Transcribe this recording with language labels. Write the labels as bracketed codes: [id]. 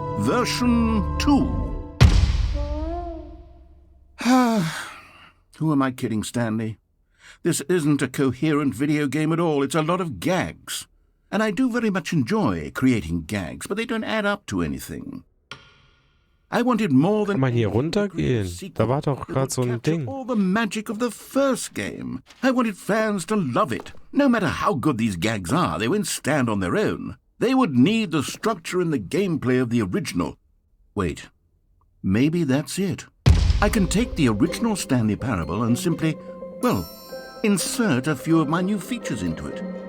[en] Version 2. Who am I kidding, Stanley? This isn't a coherent video game at all. It's a lot of gags. And I do very much enjoy creating gags, but they don't add up to anything. I wanted more than... [de] Kann man hier runtergehen? Da war doch gerade so ein Ding. [en] All the magic of the first game. I wanted fans to love it. No matter how good these gags are, they won't stand on their own. They would need the structure and the gameplay of the original. Wait, maybe that's it. I can take the original Stanley Parable and simply, well, insert a few of my new features into it.